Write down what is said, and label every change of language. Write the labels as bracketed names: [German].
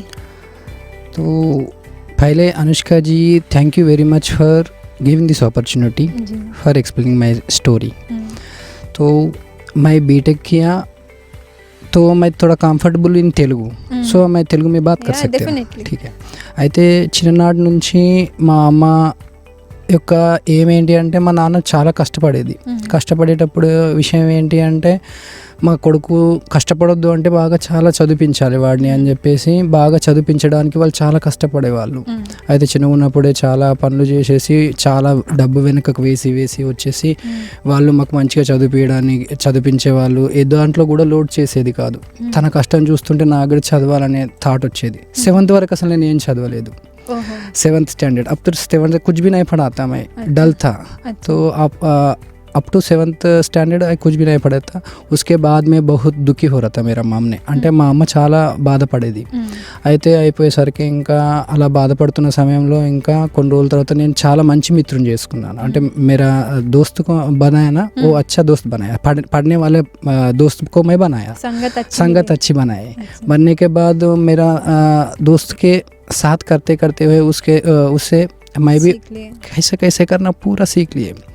[Hindi] तो पहले अनुष्का जी, [English] Thank you very much for giving this opportunity for explaining my story. [Hindi] तो मैं बीटेक किया तो मैं थोड़ा [English] comfortable in Telugu, so [Hindi] मैं తెలుగు में बात कर सकते हैं, ठीक है। [Telugu] అయితే చిన్ననాటి నుంచి మా అమ్మ యొక్క ఏమేంటి అంటే, మా నాన్న చాలా కష్టపడేటప్పుడు విషయం ఏంటి అంటే, మా కొడుకు కష్టపడొద్దు అంటే బాగా చాలా చదివించాలి వాడిని అని చెప్పేసి బాగా చదివించడానికి వాళ్ళు చాలా కష్టపడేవాళ్ళు. అయితే చిన్నగా ఉన్నప్పుడే చాలా పనులు చేసేసి చాలా డబ్బు వెనుకకు వేసి వచ్చేసి వాళ్ళు మాకు మంచిగా చదివించేవాళ్ళు. ఏ దాంట్లో కూడా లోడ్ చేసేది కాదు. తన కష్టం చూస్తుంటే నాకు కూడా చదవాలనే థాట్ వచ్చేది. 7th వరకు అసలు నేను ఏం చదవలేదు. [Hindi] 7th स्टैंडर्ड अब तो 7th कुछ भी नहीं पढ़ा था, मैं डल था। तो अप टू 7th स्टैंडर्ड कुछ भी नहीं पढ़ा था। उसके बाद में बहुत दुखी हो रहा था मेरा [Telugu] మామనే, అంటే మా అమ్మ చాలా బాధపడేది. అయితే అయిపోయేసరికి ఇంకా అలా బాధపడుతున్న సమయంలో ఇంకా కొన్ని రోజుల తర్వాత నేను చాలా మంచి మిత్రుని చేసుకున్నాను. [Hindi] అంటే मेरा दोस्त को बनाया ना, वो अच्छा दोस्त बनाया, पढ़ने वाले दोस्त को मैं बनाया, संगत अच्छी बनाई। बनने के बाद मेरा दोस्त के साथ करते हुए उससे मैं भी कैसे करना पूरा सीख लिए।